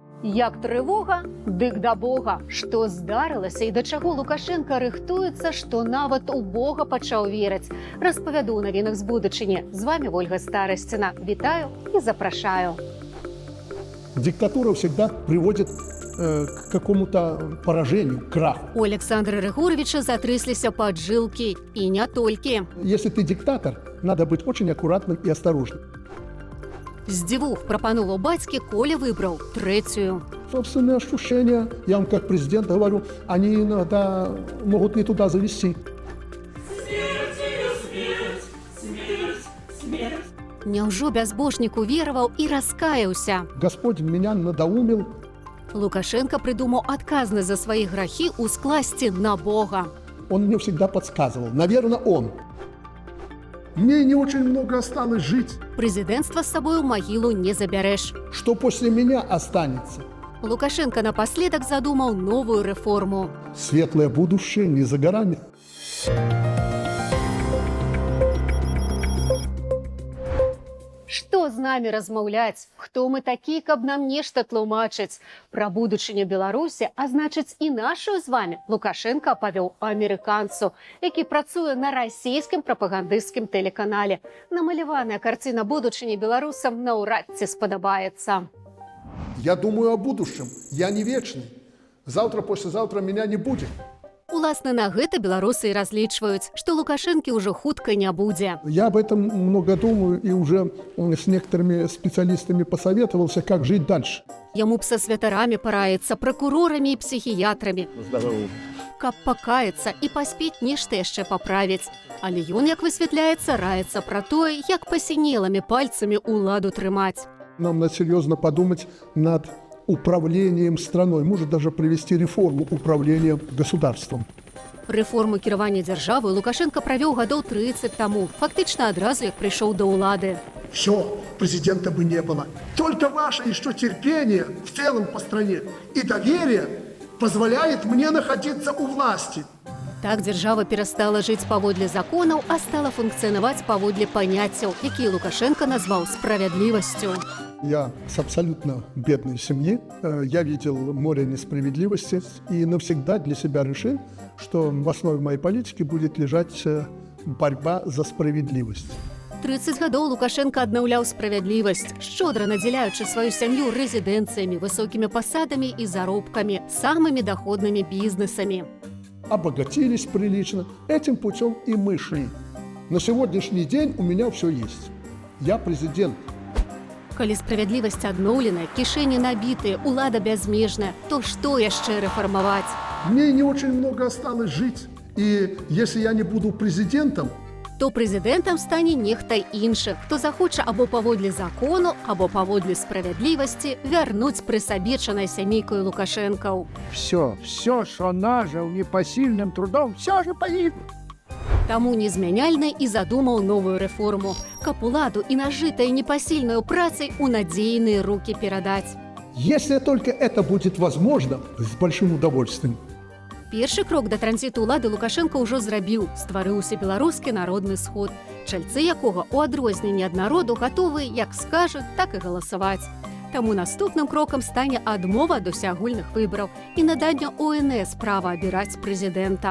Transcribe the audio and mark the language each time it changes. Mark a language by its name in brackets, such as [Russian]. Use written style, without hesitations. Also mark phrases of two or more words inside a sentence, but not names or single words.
[Belarusian] Як трывога, дык да Бога. Што здарылася і да чаго Лукашенка рыхтуецца, што нават у Бога пачаў верыць. Распавяду ў навінах з будучыні. З вами Ольга Старасціна. Вітаю і запрашаю. [Russian] Диктатура всегда приводит к какому-то поражению, краху. У Александра Рыгоровича затрысліся паджилкі. [Belarusian] І не толькі. [Russian] Если ты диктатор, надо быть очень аккуратным и осторожным. [Belarusian] З дзвюх прапановаў бацькі Коля выбраў трэцюю. [Russian] Собственные ощущения, я вам как президент говорю, они иногда могут не туда завести. [Belarusian] Няўжо бязбожнік увераваў і раскаяўся? [Russian] Господь меня надоумил. [Belarusian] Лукашенко придумаў адказнасць за свае грахі ускласці на Бога. [Russian] Он мне всегда подсказывал. Наверное, он. Мне не очень много осталось жить. [Belarusian] Прэзідэнцтва з сабою магілу не забярэш. [Russian] Что после меня останется? [Belarusian] Лукашенко напаследак задумаў новую рэформу. [Russian] Светлое будущее не за горами. [Belarusian] Што з намі размаўляць? Хто мы такі, каб нам нешта тлумачыць? Пра будучыню Беларусі, а значыць і нашую з вамі, Лукашенко апавёў амерыканцу, які працуе на расійскім прапагандысцкім тэлеканале. Намаляваная карціна будучыні беларусам наўрад ці спадабаецца. [Russian] Я думаю о будущем. Я не вечный. Завтра, послезавтра меня не будет. [Belarusian] Уласна на гэта беларусы і разлічваюць, што Лукашэнкі ўжо хутка не будзе. [Russian] Я об этом много думаю и уже с некоторыми специалистами посоветовался, как жить дальше. [Belarusian] Яму б са святарамі параіцца, пракурорамі і псіхіятрамі. Каб пакаецца і паспець нешта яшчэ паправіць. Але ён, як высвятляецца, раецца пра тое, як пасінелымі пальцамі ўладу трымаць. [Russian] Нам надо серьезно подумать над управлением страной, может даже провести реформу управления государством. [Belarusian] Рэформу кіравання дзяржавы Лукашенко правёў гадоў 30 таму, фактычна адразу, як прыйшоў да ўлады. [Russian] Все, президента бы не было. Только ваше еще терпение в целом по стране и доверие позволяет мне находиться у власти. [Belarusian] Так дзяржава перастала жыць паводле законаў, а стала функцыянаваць паводле паняццяў, якія Лукашенко назваў справядлівасцю. [Russian] Я с абсолютно бедной семьи, я видел море несправедливости и навсегда для себя решил, что в основе моей политики будет лежать борьба за справедливость. [Belarusian] 30 гадоў Лукашенко аднаўляў справядлівасць, шчодра надзяляючы сваю сям'ю рэзідэнцыямі, высокімі пасадамі і заробкамі, самымі доходнымі бізнесамі. [Russian] Обогатились прилично. Этим путем и мы шли. На сегодняшний день у меня все есть. Я президент. [Belarusian] Калі справядлівасць адноўленая, кішэні набітыя, улада бязмежная, то што яшчэ рэфармаваць? [Russian] Мне не очень много осталось жить. И если я не буду президентом, [Belarusian] то прэзідэнтам стане нехта іншы, хто захоча або паводле закону, або паводле справядлівасці вярнуць прысабечанай сямейкаю Лукашэнкаў. [Russian] Все, что нажил непосильным трудом, все же погибло. [Belarusian] Таму незмяняльны і задумаў новую рэформу, каб уладу і нажытае непасільнаю працай у надзейныя рукі перадаць. [Russian] если только это будет возможно, с большим удовольствием. [Belarusian] Першы крок да транзіту ўлады Лукашенко ўжо зрабіў, стварыўся беларускі народны сход, чальцы якога у адрозненні ад народу гатовы як скажуць, так і галасаваць. Таму наступным крокам стане адмова ад усеагульных выбараў і наданне ОНС права абіраць прэзідэнта.